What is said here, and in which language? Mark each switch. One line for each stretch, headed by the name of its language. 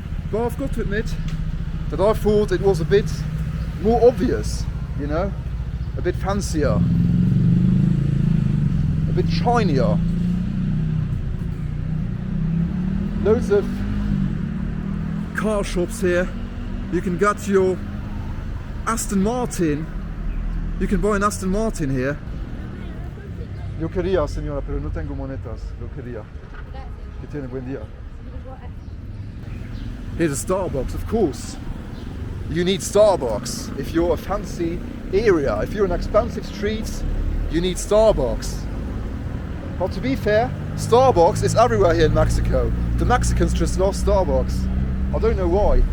English: But I've got to admit that I thought it was a bit more obvious, you know, a bit fancier, a bit shinier. Loads of car shops here. You can get your Aston Martin. You can buy an Aston Martin here.
Spanish: Yo quería, señora, pero no tengo monedas. Yo quería. Que tiene buen día.
English: Here's a Starbucks, of course. You need Starbucks. If you're a fancy area, if you're an expensive street, you need Starbucks. But to be fair, Starbucks is everywhere here in Mexico. The Mexicans just love Starbucks. I don't know why.